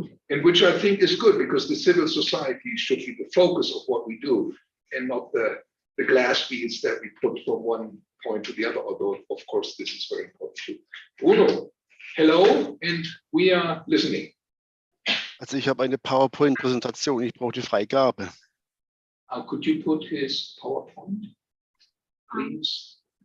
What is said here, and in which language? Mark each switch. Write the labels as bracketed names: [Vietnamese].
[English] And which I think is good because the civil society should be the focus of what we do and not the glass beads that we put from one point to the other, although of course this is very important too. Bruno, hello, and we are listening. [German] Also ich habe eine PowerPoint-Präsentation, ich brauche die Freigabe. [English] Could you put his PowerPoint, please?